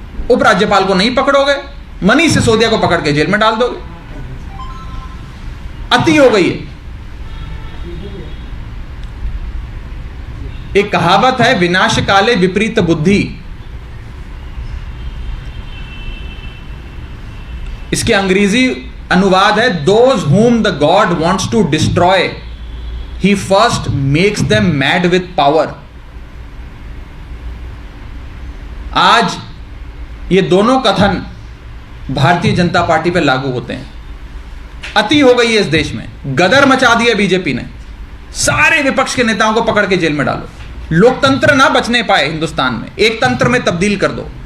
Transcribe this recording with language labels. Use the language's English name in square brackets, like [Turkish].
[Hindi] उपराज्यपाल को नहीं पकड़ोगे, मनीष सिसोदिया को पकड़ के जेल में डाल दोगे। अति हो गई है। एक कहावत है, विनाश काले विपरीत बुद्धि। इसके अंग्रेजी अनुवाद है, [English] Those whom the God wants to destroy he first makes them mad with power. [Hindi] आज ये दोनों कथन भारतीय जनता पार्टी पे लागू होते हैं। अति हो गई है इस देश में, गदर मचा दिया बीजेपी ने। सारे विपक्ष के नेताओं को पकड़ के जेल में डालो, लोकतंत्र ना बचने पाए हिंदुस्तान में, एक तंत्र में तब्दील कर दो।